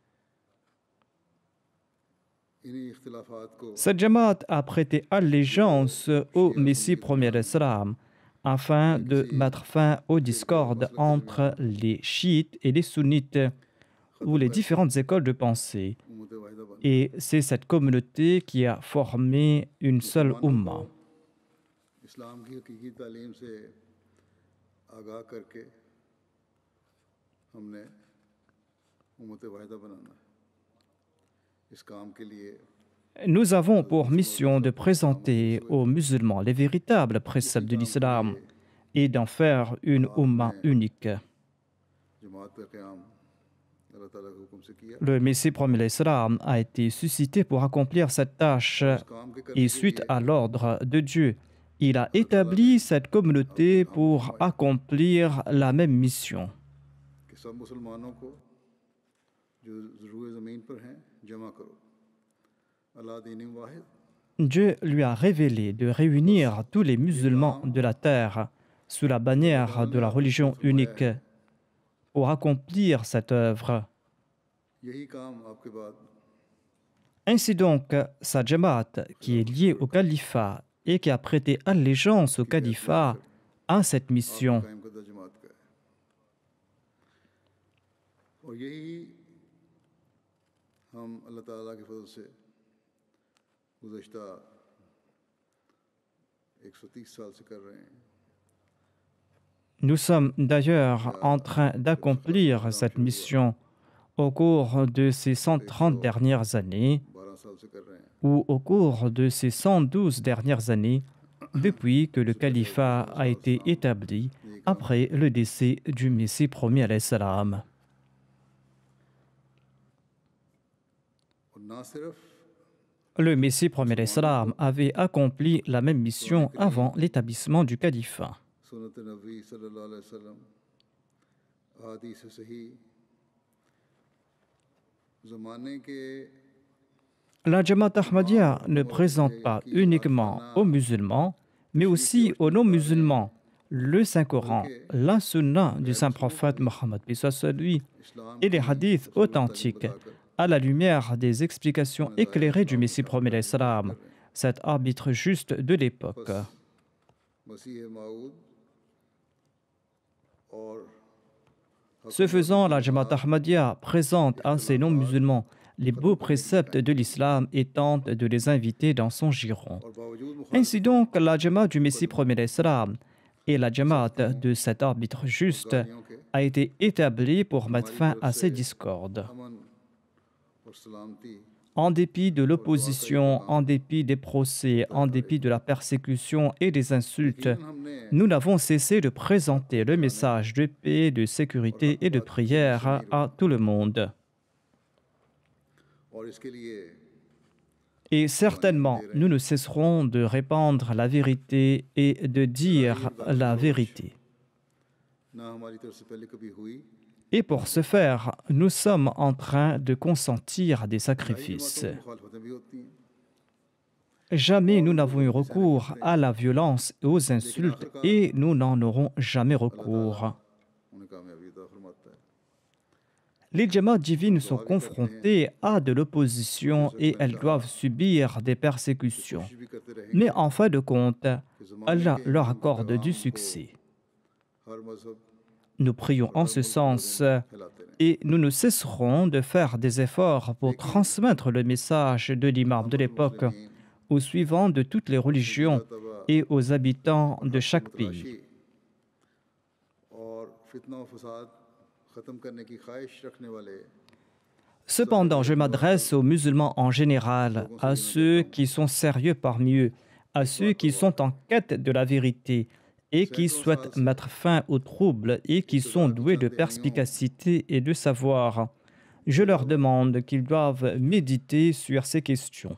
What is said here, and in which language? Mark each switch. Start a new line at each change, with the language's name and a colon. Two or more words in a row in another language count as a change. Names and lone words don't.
French: Cette Jamaat a prêté allégeance au Messie premier d'Islam afin de mettre fin aux discordes entre les chiites et les sunnites ou les différentes écoles de pensée.
Urdu: امت واحدہ بن
French: Et c'est cette communauté qui a formé une seule
Urdu: مسلمانوں کو
French: Ummah.
Urdu: اسلام کی حقیقی تعلیم سے آگاہ کرکے ہم نے امت واحدہ بنانا ہے. اس کام کے لیے
French: Nous avons pour mission de présenter aux musulmans les véritables préceptes de l'islam et d'en faire une Ummah unique.
Urdu: جماعت کا قیام اللہ تعالیٰ کے حکم سے کیا.
French: Le Messie promis l'Islam a été suscité pour accomplir cette tâche
Urdu: اس کام کے کرنے
French: et
Urdu: के
French: suite
Urdu: लिए
French: à l'ordre de Dieu, il a établi cette communauté pour accomplir la même mission.
Urdu: کہ سب مسلمانوں کو جو ضرور زمین پر ہیں جمع کرو. اللہ دین واحد
French: Dieu lui a révélé de réunir tous les musulmans de la terre sous la bannière de la religion unique pour accomplir cette œuvre.
Urdu: یہی کام آپ کے بعد
French: Ainsi donc, sa Jamaat, qui est liée au califat et qui a prêté allégeance au califat, a cette mission.
Urdu: قائم کردہ جماعت کا ہے. اور یہی ہم اللہ تعالیٰ کے فضل سے گزشتہ 130 سال سے کر رہے ہیں.
French: Nous sommes d'ailleurs en train d'accomplir cette mission au cours de ces 130 dernières années
Urdu: 12 سال سے کر رہے ہیں.
French: ou au cours de ces 112 dernières années depuis que le califat a été établi après le décès du Messie promis
Arabic: عليه السلام.
Urdu: اور نہ صرف
French: Le Messie promis
Arabic: عليه السلام
French: avait accompli la même mission avant l'établissement du califat.
Urdu: سنت نبی
Arabic: صلی اللہ علیہ وسلم
Urdu: احادیث صحیح زمانے کے
French: La Jamaat Ahmadiyya ne présente pas uniquement aux musulmans, mais aussi aux non-musulmans le Saint-Coran, la Sunna du Saint-Prophète Mohammed, paix soit sur lui,
Urdu: इस्लाम
French: et les hadiths authentiques à la lumière des explications éclairées du Messie promis
Arabic: عليه السلام,
French: cet arbitre juste de l'époque.
Urdu: مسیح موعود اور
French: Ce faisant, la Jamaat Ahmadiyya présente à ces non-musulmans les beaux préceptes de l'islam et tente de les inviter dans son giron.
Urdu: اور باوجود
French: Ainsi donc, la Jamaat du Messie promis
Arabic: عليه السلام
French: et la Jamaat de cet arbitre juste a été établie pour mettre fin à ces discordes.
Urdu: امن اور سلامتی
French: En dépit de l'opposition, en dépit des procès, en dépit de la persécution et des insultes,
Urdu: हमने
French: nous n'avons cessé de présenter le message de paix, de sécurité et de prière à tout le monde.
Urdu: اور اس کے لیے
French: Et certainement, nous ne cesserons de répandre la vérité et de dire la vérité.
Urdu: نہ ہماری طرف سے پہلے کبھی ہوئی
French: Et pour ce faire, nous sommes en train de consentir des
Urdu: कई
French: sacrifices.
Urdu: جماعتوں میں مخالفتیں بھی ہوتی ہیں.
French: Jamais nous n'avons eu recours à la violence et aux insultes et nous n'en aurons jamais recours.
Urdu: انہیں کامیابی عطا فرماتا ہے.
French: Les Jamaat divines sont confrontées à de l'opposition et elles doivent subir des persécutions.
Urdu: کوشش بھی کرتے رہیں گے
French: Mais en fin de compte,
Urdu: کہ زمانے
French: Allah
Urdu: के
French: leur
Urdu: इन
French: accorde du
Urdu: پیغام کو
French: succès.
Urdu: ہر مذہب
French: Nous prions en ce sens
Urdu: پھیلاتے رہیں.
French: et nous ne cesserons de faire des efforts pour transmettre le message de l'imam de l'époque aux suivants de toutes les religions et aux habitants de chaque pays.
Urdu: تلاشی اور فتنہ اور فساد ختم کرنے کی خواہش رکھنے والے
French: Cependant, je m'adresse aux musulmans en général, à ceux qui sont sérieux parmi eux, à ceux qui sont en quête de la vérité et qui souhaitent mettre fin aux troubles et qui sont doués de perspicacité et de savoir. Je leur demande qu'ils doivent méditer sur ces questions.